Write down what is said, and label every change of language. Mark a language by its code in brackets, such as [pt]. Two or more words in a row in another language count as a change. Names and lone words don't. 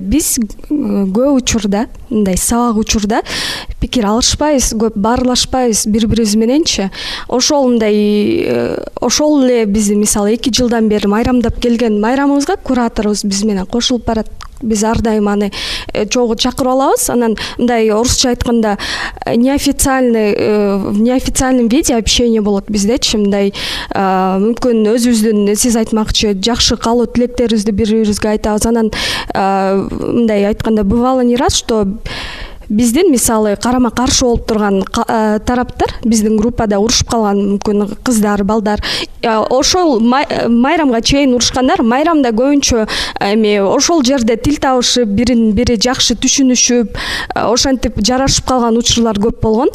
[ky] Биз көп учурда, мындай сабак учурда пикир алышпайбыз, көп баарлашпайбыз бири-бирибиз мененчи. Ошол эле биз мисалы 2 жылдан бери майрамдап келген майрамыбызга кураторубуз биз менен кошулуп барат. Биз ар дайым аны чогуу чакырып алабыз. Анан мындай орусча айтканда [ru] в неофициальном виде общение [ky] болот биздечи. Мындай мүмкүн өзүбүздүн сиз айтмакчы жакшы каалоо тилектерибизди бири-бирибизге айтабыз. Анан мындай айтканда [ru] бывало не раз, что [ky] биздин мисалы карама каршы болуп турган тараптар биздин группада урушуп калган, мүмкүн кыздар, балдар. Ошол майрамга чейин урушкандар, майрамда көбүнчө ошол жерде тил табышып, бирин бири жакшы түшүнүшүп, ошентип жарашып калган учурлар көп болгон.